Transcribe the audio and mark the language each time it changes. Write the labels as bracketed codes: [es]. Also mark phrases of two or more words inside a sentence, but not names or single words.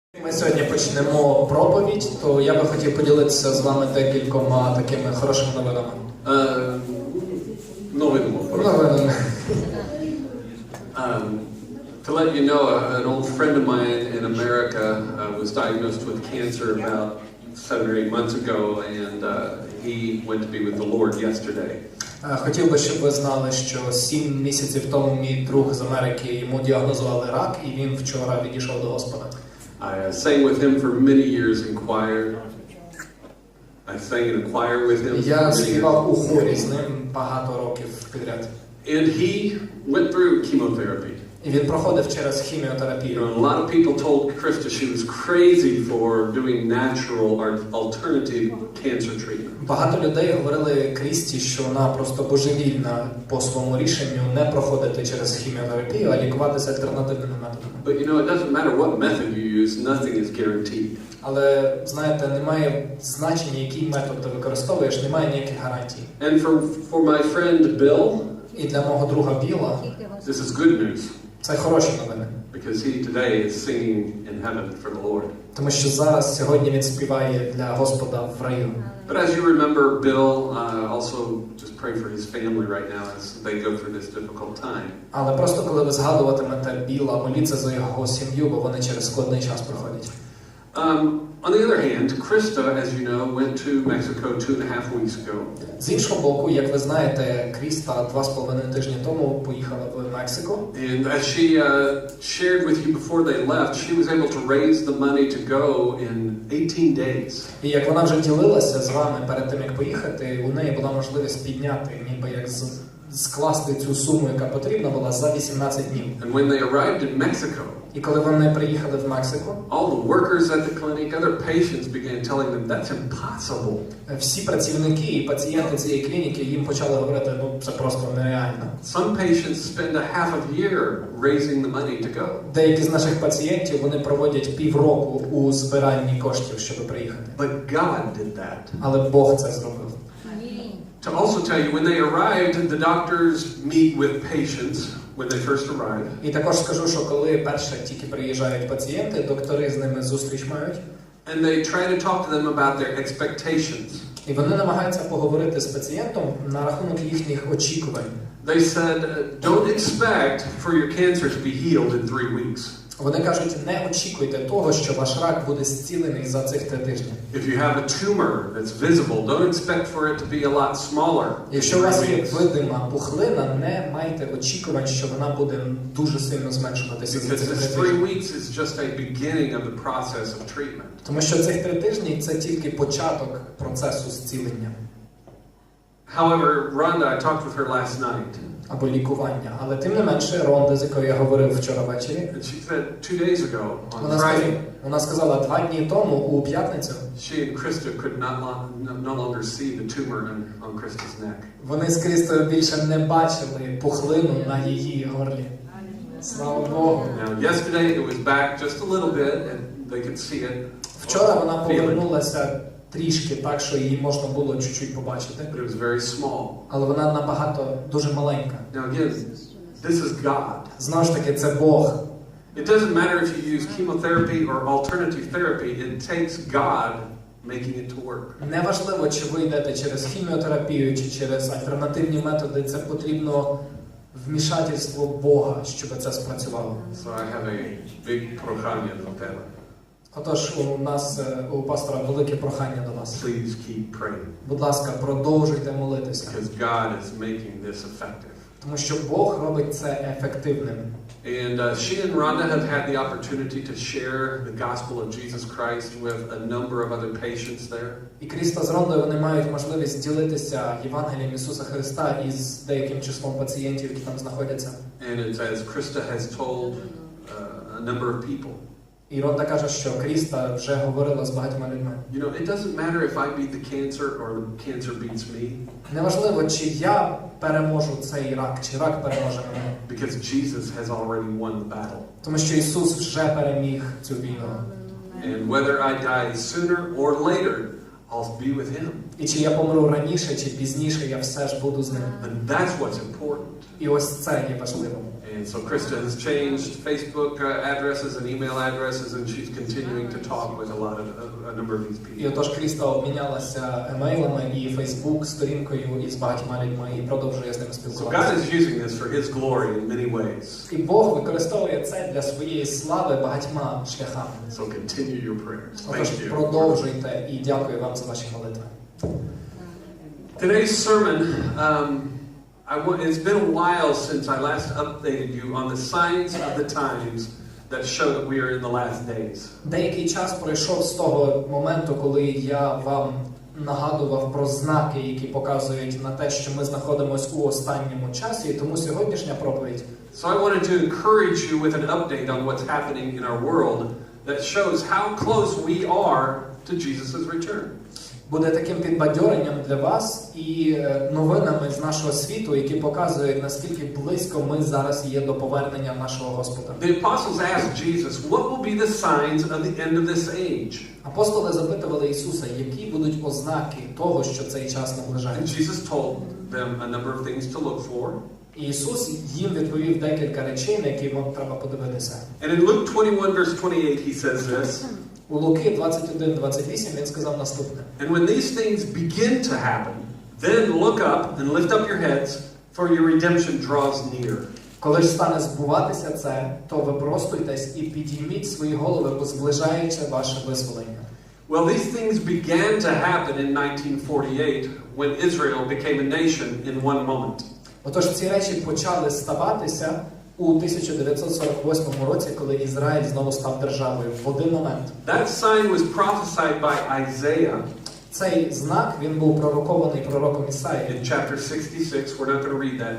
[uk] Ми сьогодні почнемо проповідь, то я би хотів поділитися з вами декількома такими хорошими новинами. Новинами. [en] To let you know, an old friend of mine in America was diagnosed with cancer about 7 or 8 months ago, and he went to be with the Lord yesterday. [uk] Хотів би, щоб ви знали, що 7 місяців тому мій друг з Америки, йому діагнозували рак, і він вчора відійшов до Господа. [en] I sang with him for many years in choir. I sang in a choir with him. [uk] Я співав у хорі з ним багато років підряд. [en] And he went through chemotherapy. [uk] І він проходив через хіміотерапію. [en] A lot of people told Krista she was crazy for doing natural or alternative cancer treatment. [uk] Багато людей говорили Крісті, що вона просто божевільна по своєму рішенню не проходити через хіміотерапію, а лікуватися альтернативними методами. [en] But you know, it doesn't matter what method you use, nothing is guaranteed. [uk] Але, знаєте, немає значення, який метод ти використовуєш, немає ніяких гарантій. [en] And for my friend Bill, [uk] і для мого друга Біла, [en] this is good news. [uk] Це хороші новини. [en] Because he today is singing in heaven for the Lord. [uk] Тому що зараз, сьогодні він співає для Господа в раю. [en] But as you remember, Bill also just pray for his family right now as they go through this difficult time. [uk] Але просто коли ви згадуватимете Біла, моліться за його сім'ю, бо вони через складний час проходять. [en] On the other hand, Krista, as you know, went to Mexico 2.5 weeks ago. [uk] З іншого боку, як ви знаєте, Кріста 2,5 тижні тому поїхала в Мексику. [en] And as she shared with you before they left, she was able to raise the money to go in 18 days. [uk] І як вона вже ділилася з вами перед тим, як поїхати, у неї була можливість підняти, ніби як скласти цю суму, яка потрібна була, за 18 днів. [en] And when they arrived in Mexico, [uk] і коли вони приїхали в Мексику, [en] all the workers at the clinic, other patients began telling them that's impossible. [uk] Всі працівники і пацієнти цієї клініки їм почали говорити, ну це просто нереально. [en] Some patients spend a half a year raising the money to go. [uk] Деякі з наших пацієнтів, вони проводять півроку у збиранні коштів, щоб приїхати. [en] But God did that. [uk] Але Бог це зробив. [en] To also tell you, when they arrived, the doctors meet with patients when they first arrive. [uk] І також скажу, що коли перше тільки приїжджають пацієнти, доктори з ними зустріч мають. [en] And they try to talk to them about their expectations. [uk] І вони намагаються поговорити з пацієнтом на рахунок їхніх очікувань. [en] They said, don't expect for your cancer to be healed in 3 weeks. [uk] Вони кажуть, не очікуйте того, що ваш рак буде зцілений за цих 3 тижні. [en] If you have a tumor that's visible, don't expect for it to be a lot smaller. [uk] Якщо у вас є видима пухлина, не майте очікувань, що вона буде дуже сильно зменшуватися за цих 3 [en] Because 3 [uk] тижні. [en] weeks is just a beginning of the process of treatment. [uk] Тому що цих 3 тижні – це тільки початок процесу зцілення. [en] However, Rhonda, I talked with her last night. [uk] Або лікування. Але тим не менше, Ронда, з якою я говорив вчора ввечері, [en] And she said 2 days ago, on Friday, [uk] вона сказала 2 дні тому, у п'ятницю, [en] she and Krista could no longer see the tumor on Krista's neck. [uk] вони з Крістою більше не бачили пухлину на її горлі. Слава Богу. [en] Now, yesterday it was back just a little bit, and they could see it. [uk] Вчора вона повернулася трішки так, що її можна було чуть-чуть побачити. [en] But it was very small. [uk] Але вона набагато дуже маленька. [en] Now again, this is God. [uk] Знову ж таки, це Бог. [en] It doesn't matter if you use chemotherapy or alternative therapy. It takes God making it to work. [uk] Неважливо, чи ви йдете через хіміотерапію, чи через альтернативні методи, це потрібно вмішательство Бога, щоб це спрацювало. [en] So I have a big [uk] прохання до тебе. Отож, у нас, у пастора, велике прохання до вас. [en] Please keep praying. [uk] Будь ласка, продовжуйте молитися. [en] Because God is making this effective. [uk] Тому що Бог робить це ефективним. [en] And she and Rhonda have had the opportunity to share the gospel of Jesus Christ with a number of other patients there. [uk] І Кріста з Рондою, вони мають можливість ділитися Євангелієм Ісуса Христа із деяким числом пацієнтів, які там знаходяться. [en] And it's as Krista has told a number of people. [uk] І Ронда каже, що Кріста вже говорила з багатьма людьми. [en] You know, it doesn't matter if I beat the cancer or the cancer beats me. [uk] Неважливо, чи я переможу цей рак, чи рак переможе мене. [en] Because Jesus has already won the battle. [uk] Тому що Ісус вже переміг цю війну. [en] And whether I die sooner or later, I'll be with Him. [uk] І чи я помру раніше, чи пізніше, я все ж буду з ним. [en] And that's what's important. [uk] І ось це є важливим. [en] And so Krista has changed Facebook addresses and email addresses, and she's continuing to talk with a number of these people. [uk] І отож Кріста обмінялася емейлами і Фейсбук сторінкою із багатьма людьми і продовжує з ними [en] So [uk] спілкуватися. [en] God is using this for His glory in many ways. [uk] І Бог використовує це для своєї слави багатьма шляхами. [en] So continue your prayers. [uk] Отож [en] Thank you. [uk] продовжуйте і дякую вам за ваші молитви. [en] Today's sermon, it's been a while since I last updated you on the signs of the times that show that we are in the last days. [uk] Деякий час пройшов з того моменту, коли я вам нагадував про знаки, які показують на те, що ми знаходимося у останньому часі, і тому сьогоднішня проповідь. [en] So I wanted to encourage you with an update on what's happening in our world that shows how close we are to Jesus' return. [uk] Буде таким підбадьоренням для вас і новинами з нашого світу, які показують, наскільки близько ми зараз є до повернення нашого Господа. [en] The apostles asked Jesus, what will be the signs of the end of this age? [uk] Апостоли запитували Ісуса, які будуть ознаки того, що цей час [en] And [uk] наближається. [en] Jesus told them a number of things to look for. [uk] І Ісус їм відповів декілька речей, на які вам треба подивитися. [en] And in Luke 21 verse 28 he says this. [uk] У Луки 21:28 він сказав наступне. [en] And when these things begin to happen, then look up and lift up your heads, for your redemption draws near. [uk] Коли ж стане збуватися це, то ви простуйтесь і підійміть свої голови, бо зближається ваше визволення. [en] Well, these things began to happen in 1948 when Israel became a nation in one moment. [uk] Отож, ці речі почали ставатися у 1948 році, коли Ізраїль знову став державою в один момент. [en] That sign was prophesied by Isaiah [uk] Цей знак, він був пророкований пророком Ісаї. [en] in chapter 66. We're not going to read that.